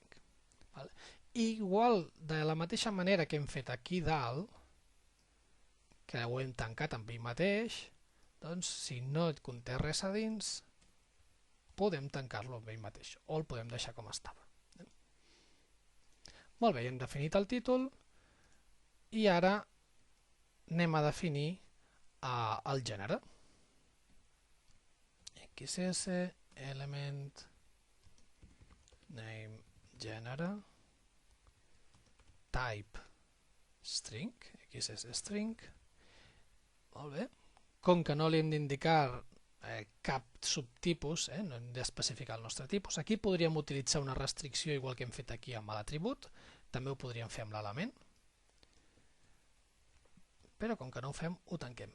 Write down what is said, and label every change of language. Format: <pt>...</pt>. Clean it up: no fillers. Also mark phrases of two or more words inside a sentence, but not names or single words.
<ca>Igual, de la mateixa manera que hem fet aquí dalt, que ho hem tancat amb ell mateix, doncs si no conté res a dins, podem tancar-lo amb ell mateix, o el podem deixar com estava. Molt bé, hem definit el títol, i ara anem a definir el gènere. XS, element, name, gènere, type, string, XS string. Molt bé. Com que no li hem d'indicar cap subtipus, no hem d'especificar el nostre tipus, aquí podríem utilitzar una restricció igual que hem fet aquí amb l'atribut, també ho podríem fer amb l'element, però com que no ho fem, ho tanquem.</ca>